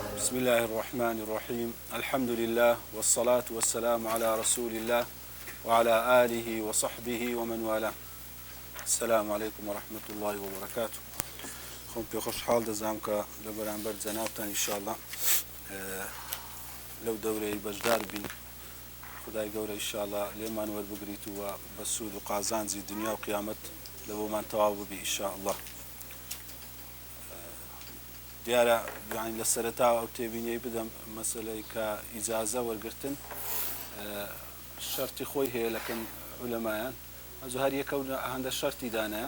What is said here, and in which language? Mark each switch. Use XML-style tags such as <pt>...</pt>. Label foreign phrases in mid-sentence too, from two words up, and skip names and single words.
<ar>بسم الله الرحمن الرحيم الحمد لله والصلاة والسلام على رسول الله وعلى آله وصحبه ومن والاه. السلام عليكم ورحمة الله وبركاته.</ar> <ckb>خۆم پێ خۆشحاڵ دەزانم کە لە بەرامبەر جەنابتان ئینشاءالله لەو دەورەی بەشدار بین. خدای گەورە ئینشاءالله لێمان وەربگریت و بە سوود و قازانجی دنیا و قیامەت لە بۆمان تەواو ببی ئینشاءالله. دیارە یعنی لە سەرەتاوە ئەو تێبینیەی بدەم مەسەلەی کە ئیجازە وەرگرتن شەرتی خۆی هەیە لەکەن عولەمایان ئەزوو هەر یەکە هەندە شەرتی دانایە.</ckb>